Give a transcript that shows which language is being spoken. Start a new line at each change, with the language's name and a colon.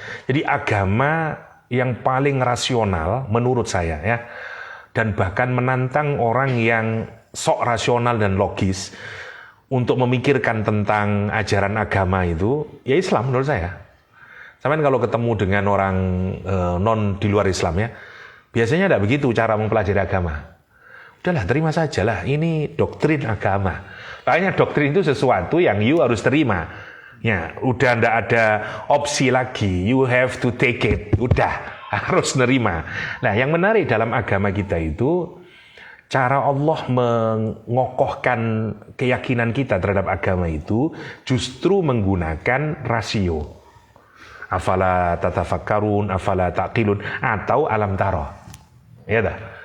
Indonesian: Jadi agama yang paling rasional menurut saya ya, dan bahkan menantang orang yang sok rasional dan logis untuk memikirkan tentang ajaran agama itu, ya Islam menurut saya. Sampai kalau ketemu dengan orang non di luar Islam ya, biasanya tidak begitu cara mempelajari agama. Udahlah terima sajalah, ini doktrin agama. Makanya doktrin itu sesuatu yang you harus terima. Ya, udah ndak ada opsi lagi,
English: you have to take it.
Indonesian: Udah harus nerima. Nah, yang menarik dalam agama kita itu cara Allah mengokohkan keyakinan kita terhadap agama itu justru menggunakan rasio.
Arabic: Afala tatafakkarun, afala taqilun, atau alam taro. Ya dah.